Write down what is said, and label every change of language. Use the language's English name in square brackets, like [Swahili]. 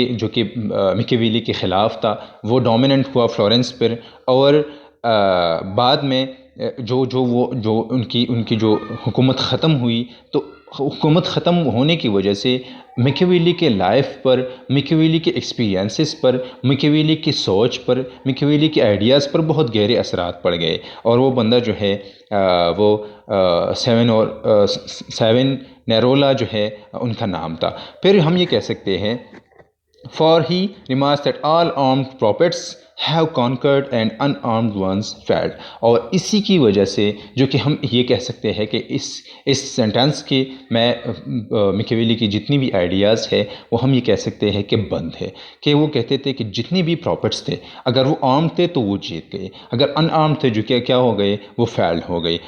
[Urdu] کہ میکیویلی کے خلاف تھا، وہ ڈومیننٹ ہوا فلورنس پر، اور بعد میں جو ان کی جو حکومت ختم ہوئی، تو حکومت ختم ہونے کی وجہ سے میکیویلی کے لائف پر، میکیویلی کے ایکسپیرینسز پر، میکیویلی کی سوچ پر، میکیویلی کے آئیڈیاز پر بہت گہرے اثرات پڑ گئے، اور وہ بندہ جو ہے وہ سیون نیرولا جو ہے ان کا نام تھا۔ پھر ہم یہ کہہ سکتے ہیں، [English] For he remarks that all armed prophets have conquered and unarmed ones failed. [Urdu] اور اسی کی وجہ سے جو کہ ہم یہ کہہ سکتے ہیں کہ اس سینٹینس کے میں میکیویلی کی جتنی بھی آئیڈیاز ہے وہ ہم یہ کہہ سکتے ہیں کہ بند ہے، کہ وہ کہتے تھے کہ جتنے بھی پراپٹس تھے اگر وہ آرم تھے تو وہ جیت گئے، اگر ان آرم تھے جو کہ کیا ہو گئے، وہ فیلڈ ہو گئے.